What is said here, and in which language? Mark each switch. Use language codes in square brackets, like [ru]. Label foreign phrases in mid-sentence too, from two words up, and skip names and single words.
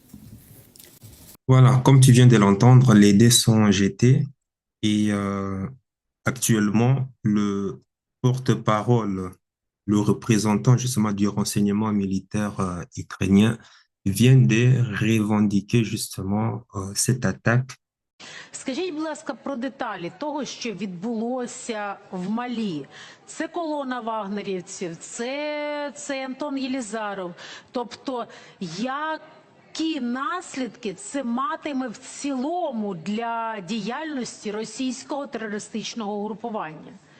[fr] Voilà, comme tu viens de l'entendre, les dés sont jetés et actuellement, le porte-parole, le représentant justement du renseignement militaire ukrainien vient de revendiquer justement cette attaque. [uk] Скажіть, будь ласка, про деталі того, що відбулося в Малі. Це колона вагнерівців, це Антон Єлізаров. Тобто, які наслідки це матиме в цілому для діяльності російського терористичного угрупування?